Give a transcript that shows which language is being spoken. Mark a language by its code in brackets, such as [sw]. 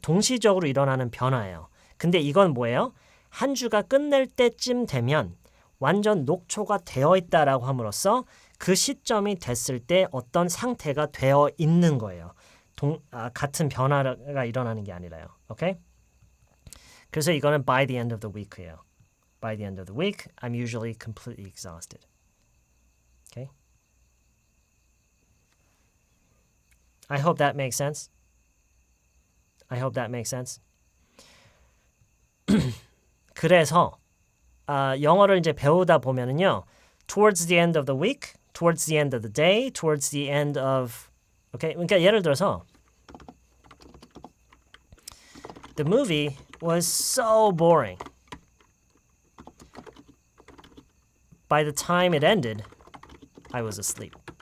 [ko] 동시적으로 일어나는 변화예요. 근데 이건 뭐예요? 한 주가 끝낼 때쯤 되면 완전 녹초가 되어 있다라고 함으로써 그 시점이 됐을 때 어떤 상태가 되어 있는 거예요. 같은 변화가 일어나는 게 아니라요. 오케이? 그래서 이거는 [en] by the end of the week예요. By the end of the week, I'm usually completely exhausted. Okay? I hope that makes sense. [ko] 그래서 영어를 이제 배우다 보면은요. [en] Towards the end of the week, towards the end of the day, towards the end of okay? [ko] 그러니까 예를 들어서 [en] The movie was so boring. By the time it ended, I was asleep.